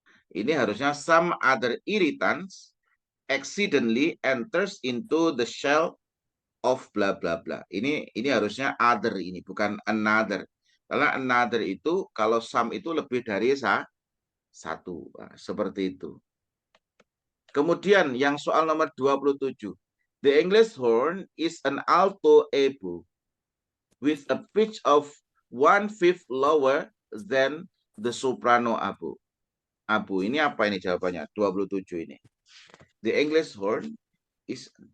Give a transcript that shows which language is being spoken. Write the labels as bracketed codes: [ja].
[id] Ini harusnya [en] some other irritants accidentally enters into the shell of bla bla bla. [id] Ini harusnya other, ini bukan another. Karena another itu kalau some itu lebih dari satu. Nah, seperti itu. Kemudian yang soal nomor 27. [en] The English horn is an alto oboe with a pitch of 1/5 lower than the soprano oboe. [id] Abu, ini apa ini jawabannya? [en] 27 ini. The English horn is